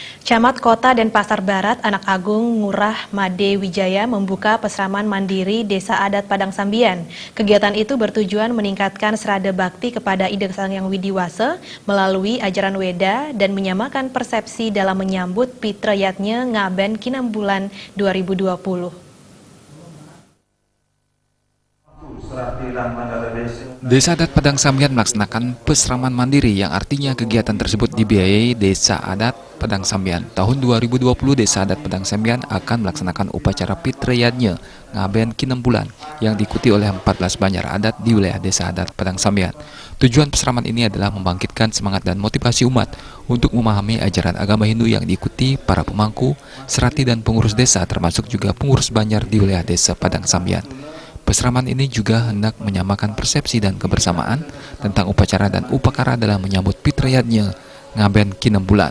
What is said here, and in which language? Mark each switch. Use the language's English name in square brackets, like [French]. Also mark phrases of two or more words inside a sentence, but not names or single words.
[Indonesian] Camat Kota Denpasar Barat, Anak Agung Ngurah Made Wijaya membuka pesraman mandiri Desa Adat Padang Sambian. Kegiatan itu bertujuan meningkatkan serada bakti kepada Ida Sang Hyang Widiwasa melalui ajaran Weda dan menyamakan persepsi dalam menyambut Pitrayatnya Ngaben Kinambulan 2020. Desa Adat Padang Sambian melaksanakan pesraman mandiri yang artinya kegiatan tersebut dibiayai Desa Adat Padang Sambian. Tahun 2020 Desa Adat Padang Sambian akan melaksanakan upacara Pitrayatnya Ngaben Kinambulan yang diikuti oleh 14 banjar adat di wilayah Desa Adat Padang Sambian. Tujuan pesraman ini adalah membangkitkan semangat dan motivasi umat untuk memahami ajaran agama Hindu yang diikuti para pemangku, serati dan pengurus desa termasuk juga pengurus banjar di wilayah Desa Padang Sambian. Pesraman ini juga hendak menyamakan persepsi dan kebersamaan tentang upacara dan upakara dalam menyambut Pitrayatnya Ngaben Kinambulan.